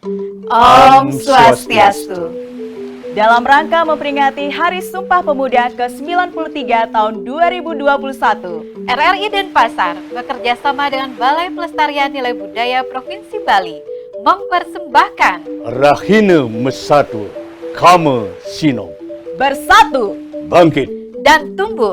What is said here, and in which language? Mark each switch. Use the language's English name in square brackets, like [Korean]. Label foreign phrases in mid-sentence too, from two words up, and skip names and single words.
[Indonesian] Om Swastiastu. Dalam rangka memperingati Hari Sumpah Pemuda ke-93 tahun 2021, RRI Denpasar bekerja sama dengan Balai Pelestarian Nilai Budaya Provinsi Bali mempersembahkan Rahina Mesatu Kama Sinong bersatu Bangkit dan tumbuh.